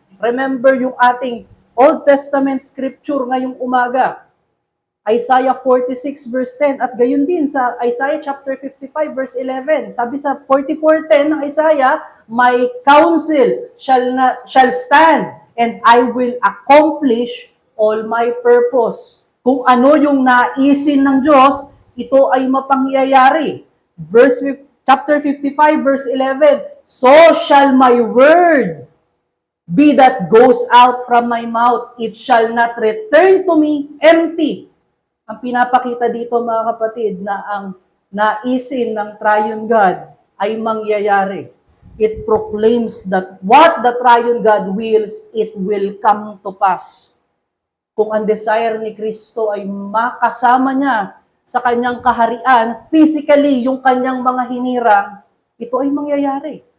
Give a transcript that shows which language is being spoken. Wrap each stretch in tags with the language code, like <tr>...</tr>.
<tl>Remember yung ating Old Testament scripture ngayong umaga, Isaiah 46 verse 10, at gayon din sa Isaiah chapter 55 verse 11. Sabi sa 44:10 ng Isaiah,</tl> <en>my counsel shall stand and I will accomplish all my purpose.</en> <tl>Kung ano yung naisin ng Diyos, ito ay mapangyayari.</tl> <en>Chapter 55 verse 11, so shall my word be that goes out from my mouth, it shall not return to me empty.</en> <tl>Ang pinapakita dito mga kapatid na ang naisin ng Triune God ay mangyayari.</tl> <en>It proclaims that what the Triune God wills, it will come to pass.</en> <tl>Kung ang desire ni Kristo ay makasama niya sa kanyang kaharian, physically yung kanyang mga hinirang, ito ay mangyayari.</tl>